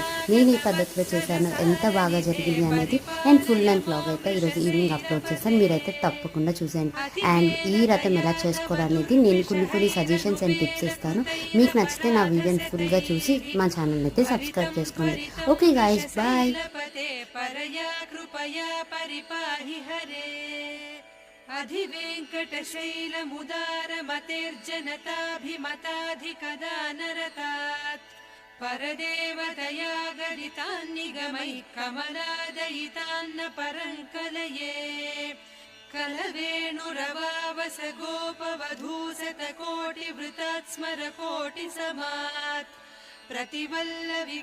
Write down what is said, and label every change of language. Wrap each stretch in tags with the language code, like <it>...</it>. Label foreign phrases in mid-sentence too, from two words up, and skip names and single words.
<te>నేను ఈ పద్ధతిలో చేశాను, ఎంత బాగా జరిగింది అనేది అండ్</te> <en>full length vlog</en> <te>అయితే ఈరోజు</te> <en>evening upload</en> <te>చేశాను. మీరైతే తప్పకుండా చూసేయండి. అండ్ ఈ రథం ఎలా చేసుకోవాలనేది నేను కొన్ని</te> <en>suggestions and tips</en> <te>ఇస్తాను. మీకు నచ్చితే నా వీడియోని ఫుల్గా చూసి మా ఛానల్ అయితే సబ్స్క్రైబ్ చేసుకోండి.</te> <en>okay guys, bye.</en> <sa>परदेवतया गदितान्निगमैः कमलादयितान्न परङ्कलये कलवेणुरवावस गोपवधूसतकोटिवृतात् स्मरकोटिसमात् प्रतिवल्लवि</sa>